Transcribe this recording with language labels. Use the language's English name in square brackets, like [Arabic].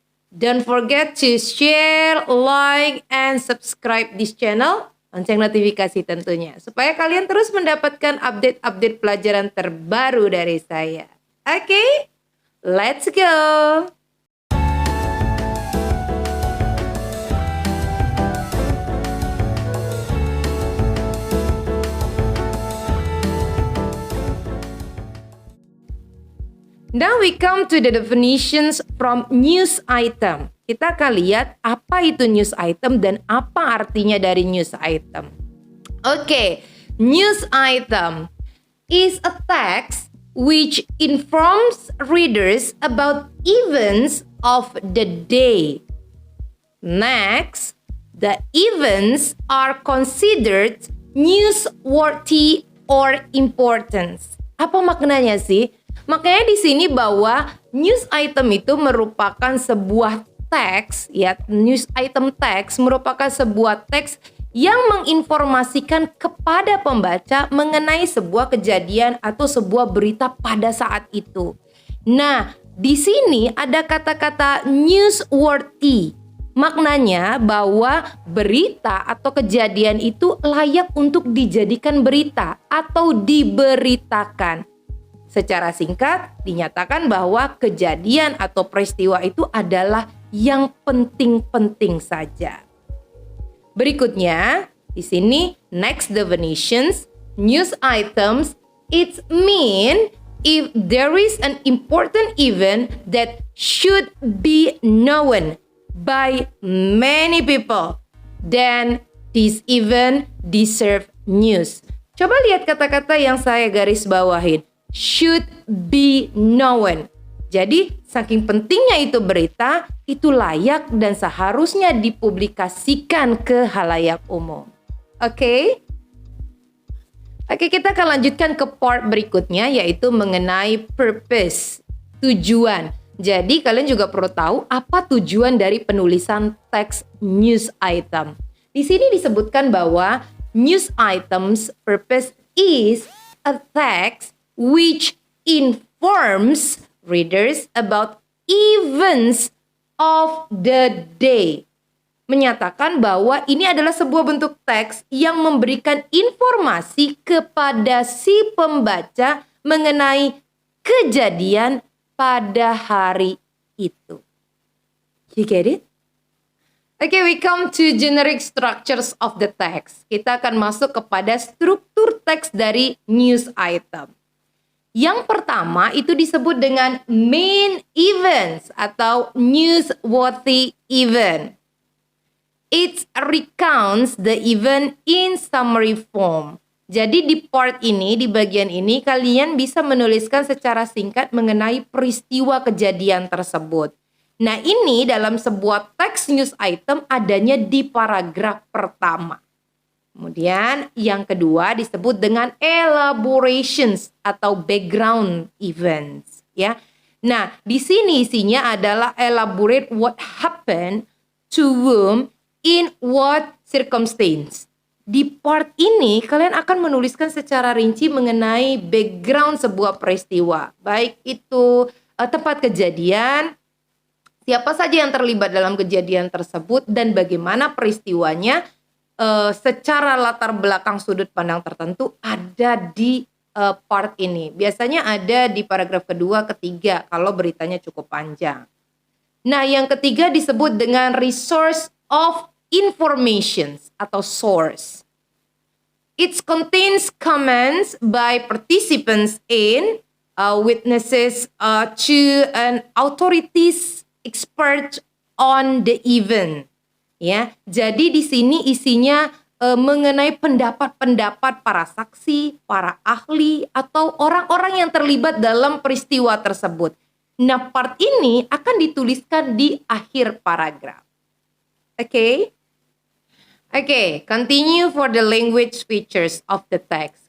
[English] Don't forget to share, like, and subscribe this channel. [Indonesian] Lonceng notifikasi tentunya, supaya kalian terus mendapatkan update-update pelajaran terbaru dari saya. Okay, let's go! [English] Now we come to the definitions from news item. [Indonesian] Kita akan lihat apa itu news item dan apa artinya dari news item. [English] Okay, news item is a text which informs readers about events of the day. Next, the events are considered newsworthy or importance. [Indonesian] Apa maknanya sih? Makanya di sini bahwa news item itu merupakan sebuah teks, ya, news item teks merupakan sebuah teks yang menginformasikan kepada pembaca mengenai sebuah kejadian atau sebuah berita pada saat itu. Nah, di sini ada kata-kata newsworthy. Maknanya bahwa berita atau kejadian itu layak untuk dijadikan berita atau diberitakan. Secara singkat, dinyatakan bahwa kejadian atau peristiwa itu adalah yang penting-penting saja. Berikutnya, di sini [English] next definitions, news items, it mean if there is an important event that should be known by many people, then this event deserve news. [Indonesian] Coba lihat kata-kata yang saya garis bawahin. [English] Should be known. [Indonesian] Jadi saking pentingnya itu berita, itu layak dan seharusnya dipublikasikan ke halayak umum. Oke, kita akan lanjutkan ke part berikutnya, yaitu mengenai purpose, tujuan. Jadi kalian juga perlu tahu apa tujuan dari penulisan teks news item. Di sini disebutkan bahwa [English] news items purpose is a text which informs readers about events of the day. [Indonesian] Menyatakan bahwa ini adalah sebuah bentuk teks yang memberikan informasi kepada si pembaca mengenai kejadian pada hari itu. [English] You get it? Okay, we come to generic structures of the text. [Indonesian] Kita akan masuk kepada struktur teks dari news item. Yang pertama itu disebut dengan main events atau newsworthy event. [English] It recounts the event in summary form. [Indonesian] Jadi di part ini, di bagian ini, kalian bisa menuliskan secara singkat mengenai peristiwa kejadian tersebut. Nah, ini dalam sebuah teks news item adanya di paragraf pertama. Kemudian yang kedua disebut dengan elaborations atau background events, ya. Nah, di sini isinya adalah [English] elaborate what happened to whom in what circumstance. [Indonesian] Di part ini kalian akan menuliskan secara rinci mengenai background sebuah peristiwa, baik itu tempat kejadian, siapa saja yang terlibat dalam kejadian tersebut, dan bagaimana peristiwanya secara latar belakang sudut pandang tertentu ada di part ini. Biasanya ada di paragraf kedua, ketiga kalau beritanya cukup panjang. Nah, yang ketiga disebut dengan resource of informations atau source. [English] It contains comments by participants in witnesses to an authorities expert on the event. [Indonesian] Ya, jadi di sini isinya mengenai pendapat-pendapat para saksi, para ahli, atau orang-orang yang terlibat dalam peristiwa tersebut. Nah, part ini akan dituliskan di akhir paragraf. [English] Oke? Oke, continue for the language features of the text.